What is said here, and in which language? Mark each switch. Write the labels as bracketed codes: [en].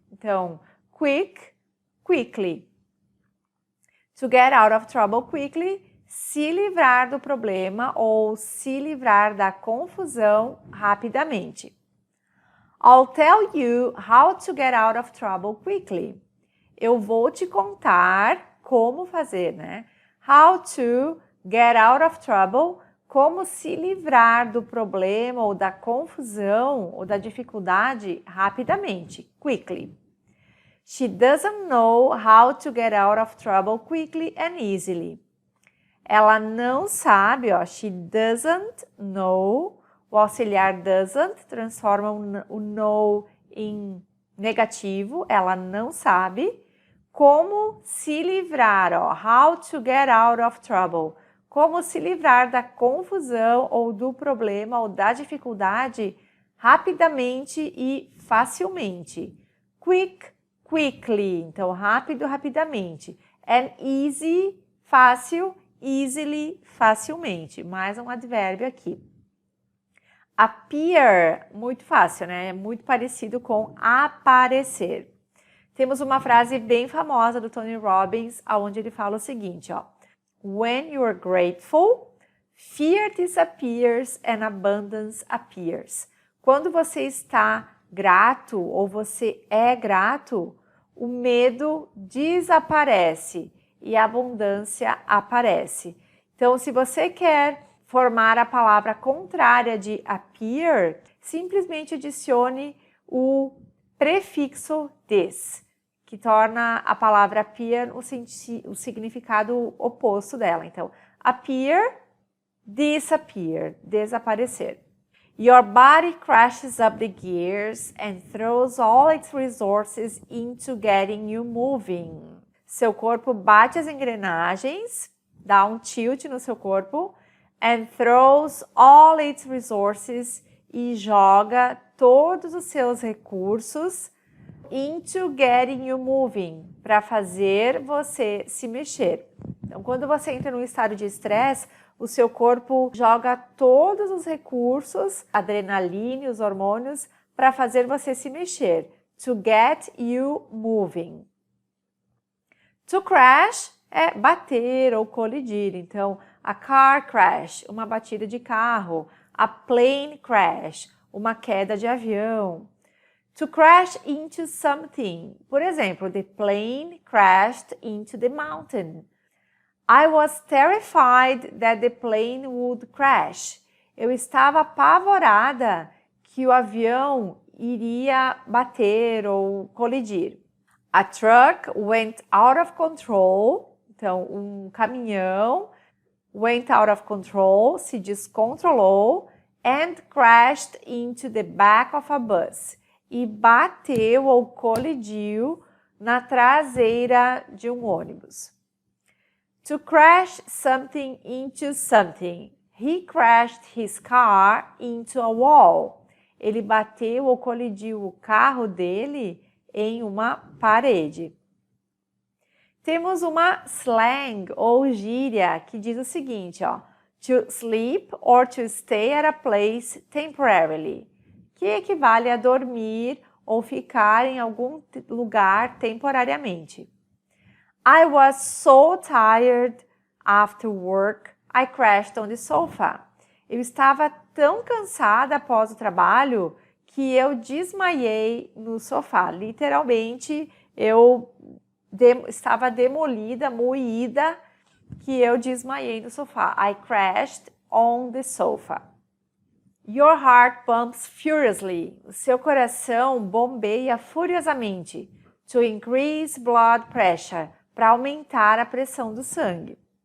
[pt] Então, [en] quick, quickly. To get out of trouble quickly, [pt] se livrar do problema ou se livrar da confusão rapidamente. [en] I'll tell you how to get out of trouble quickly. [pt] Eu vou te contar como fazer, né? [en] How to get out of trouble, [pt] como se livrar do problema ou da confusão ou da dificuldade rapidamente, quickly. [en] She doesn't know how to get out of trouble quickly and easily. [pt] Ela não sabe, ó, [en] she doesn't know, [pt] o auxiliar doesn't transforma o know em negativo, ela não sabe como se livrar, ó, [en] how to get out of trouble, [pt] como se livrar da confusão ou do problema ou da dificuldade rapidamente e facilmente. Quick, quickly, então rápido, rapidamente. [en] And easy, fácil, easily, facilmente. [pt] Mais um advérbio aqui. Appear, muito fácil, né? É muito parecido com aparecer. Temos uma frase bem famosa do Tony Robbins, onde ele fala o seguinte, ó. [en] When you are grateful, fear disappears and abundance appears. [pt] Quando você está grato ou você é grato, o medo desaparece e a abundância aparece. Então, se você quer formar a palavra contrária de appear, simplesmente adicione o prefixo des, que torna a palavra appear o significado oposto dela. Então, appear, disappear, desaparecer. [en] Your body crashes up the gears and throws all its resources into getting you moving. [pt] Seu corpo bate as engrenagens, dá um tilt no seu corpo, [en] and throws all its resources [pt] e joga todos os seus recursos [en] into getting you moving, [pt] para fazer você se mexer. Então, quando você entra num estado de estresse, o seu corpo joga todos os recursos, adrenalina, os hormônios, para fazer você se mexer. [en] To get you moving. To crash [pt] é bater ou colidir. Então, [en] a car crash, [pt] uma batida de carro. [en] A plane crash, [pt] uma queda de avião. [en] To crash into something. [pt] Por exemplo, [en] the plane crashed into the mountain. I was terrified that the plane would crash. [pt] Eu estava apavorada que o avião iria bater ou colidir. [en] A truck went out of control. [pt] Então, um caminhão [en] went out of control, [pt] se descontrolou, [en] and crashed into the back of a bus. [pt] E bateu ou colidiu na traseira de um ônibus. [en] To crash something into something. He crashed his car into a wall. [pt] Ele bateu ou colidiu o carro dele em uma parede. Temos uma slang ou gíria que diz o seguinte, ó. [en] To sleep or to stay at a place temporarily, [pt] que equivale a dormir ou ficar em algum lugar temporariamente. [en] I was so tired after work, I crashed on the sofa. [pt] Eu estava tão cansada após o trabalho que eu desmaiei no sofá. Literalmente, eu estava demolida, moída, que eu desmaiei no sofá. [en] I crashed on the sofa. Your heart pumps furiously. [pt] O seu coração bombeia furiosamente. [en] To increase blood pressure. [pt] Para aumentar a pressão do sangue.